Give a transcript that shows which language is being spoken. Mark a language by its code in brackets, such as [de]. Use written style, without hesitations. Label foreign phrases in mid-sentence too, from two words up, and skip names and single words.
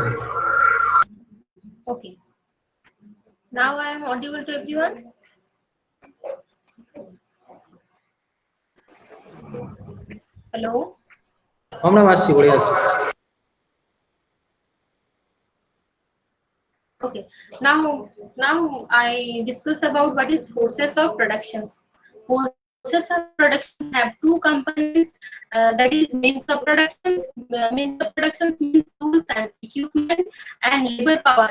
[en] Okay. Now I am audible to everyone. Hello. [pa] ਹਾਂ ਮੈਡਮ ਆਸੀ ਬੜ੍ਹੀਆ ਆਸੀ। [en] Okay. Now I discuss about what is process of productions. Process of production have two components. That is means of productions. Means of production means tools and equipment and labor power.